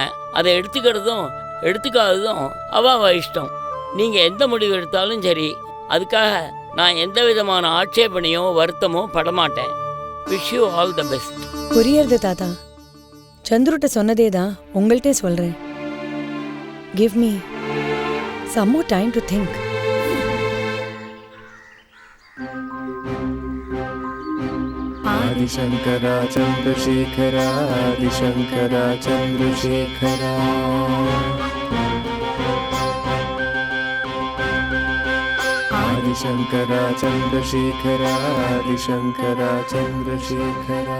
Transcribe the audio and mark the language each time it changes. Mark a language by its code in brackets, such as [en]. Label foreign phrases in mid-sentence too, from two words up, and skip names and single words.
[ta] அதை எடுத்துக்கிறதும் எடுத்துக்காததும் அவ இஷ்டம். நீங்கள் எந்த முடிவு எடுத்தாலும் சரி, அதுக்காக நான் எந்த விதமான ஆட்சேபனையோ வருத்தமோ படமாட்டேன். [en] Wish you all the best. [ta] புரியுறது தாத்தா. சந்துருட்ட சொன்னதே தான் உங்கள்கிட்ட சொல்றேன். [en] Give me some more time to think. [sa] आदिशंकरा चंद्रशेखरा आदिशंकरा चंद्रशेखरा आदिशंकरा चंद्रशेखरा आदिशंकरा चंद्रशेखरा.